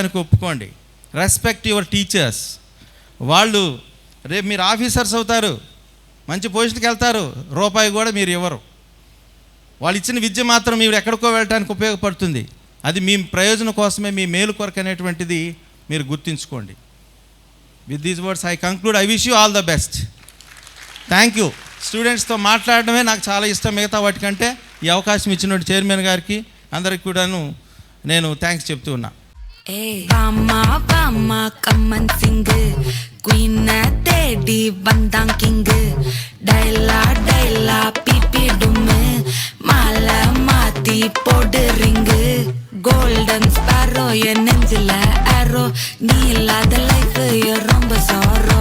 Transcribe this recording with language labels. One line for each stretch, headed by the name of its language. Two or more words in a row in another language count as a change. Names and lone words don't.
Telugu: చెక్కబడటానికి ఒప్పుకోండి.
English: Respect your teachers.
Telugu: వాళ్ళు రేపు మీరు ఆఫీసర్స్ అవుతారు, మంచి పొజిషన్కి వెళ్తారు, రూపాయి కూడా మీరు ఇవ్వరు. వాళ్ళు ఇచ్చిన విద్య మాత్రం మీరు ఎక్కడికో వెళ్ళడానికి ఉపయోగపడుతుంది. అది మీ ప్రయోజనం కోసమే, మీ మేలు కొరకు అనేటువంటిది మీరు గుర్తుంచుకోండి.
English: With these words I conclude. I wish you all the best. Thank you.
Telugu: స్టూడెంట్స్తో మాట్లాడడమే నాకు చాలా ఇష్టం, మిగతా వాటికంటే. ఈ అవకాశం ఇచ్చినటువంటి చైర్మన్ గారికి అందరికి కూడాను నేను థ్యాంక్స్ చెప్తూ ఉన్నా.
English: Golden sparrow
Tamil: என் நெஞ்சில ஆரோ, நீ இல்லாத லைஃப் ரொம்ப சாரோ.